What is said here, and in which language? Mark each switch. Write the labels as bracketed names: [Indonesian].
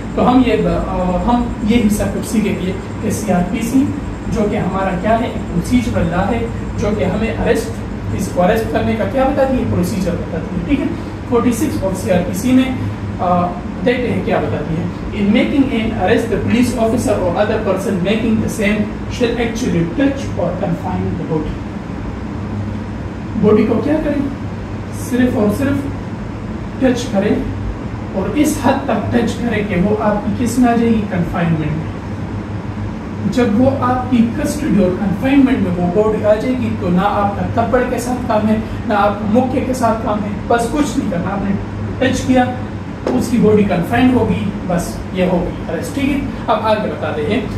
[Urdu] تو ہم یہ حصہ کچھ سیکھیں گے کہ سی آر پی سی جو کہ ہمارا کیا ہے، ایک پروسیجرل لا ہے جو کہ ہمیں اس کو اریسٹ کرنے کا کیا بتاتی ہے؟ پروسیجر بتاتی ہے، ٹھیک ہے. 46 آف سی آر پی سی میں دیکھتے ہیں کیا بتاتی ہے. [English] In making an arrest, the police officer or other person making the same shall actually touch or confine the body. [Urdu] Body کو کیا کریں؟ صرف اور صرف ٹچ کرے، اور اس حد تک ٹچ کرے کہ وہ آپ کی کس میں آ جائے گی؟ کنفائنمنٹ میں. جب وہ آپ کی کسٹڈی اور کنفائنمنٹ میں وہ بوڈی آ جائے گی تو نہ آپ کا تھپڑ کے ساتھ کام ہے، نہ آپ مکے کے ساتھ کام ہے، بس کچھ نہیں کرنا. آپ نے ٹچ کیا، اس کی باڈی کنفائنڈ ہوگی، بس یہ ہوگی اریسٹ، ٹھیک ہے. اب آگے بتاتے ہیں.